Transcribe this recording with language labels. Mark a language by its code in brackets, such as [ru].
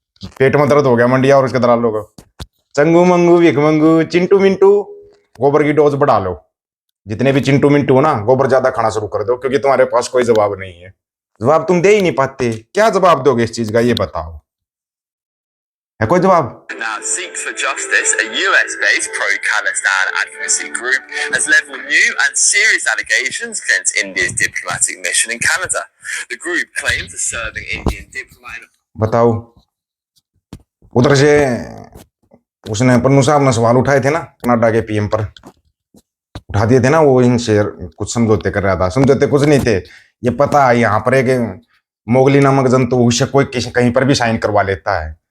[hi] पेट में दर्द हो गया मंडिया और उसके दलालों को। चंगू मंगू भिख मंगू चिंटू मिंटू, गोबर की डोज बढ़ा लो। जितने भी चिंटू मिंटू हो ना, गोबर ज्यादा खाना शुरू कर दो, क्योंकि तुम्हारे पास कोई जवाब नहीं है। जवाब तुम दे ही नहीं पाते। क्या जवाब दोगे इस चीज का, ये बताओ। है कोई जवाब? [en] Now, Seek for Justice, a US-based pro-Khalistan advocacy group, has leveled new and serious allegations against India's diplomatic mission in Canada. The group claims a serving Indian diplomat. [hi] बताओ। उधर से उसने पन्नू साहब ने सवाल उठाए थे ना कनाडा के पीएम पर, उठा दिए थे ना। वो इनसे कुछ समझौते कर रहा था। समझौते कुछ नहीं थे। ये पता है यहाँ पर एक मोगली नामक जंतु उसे कोई किसी कहीं पर भी साइन करवा लेता है।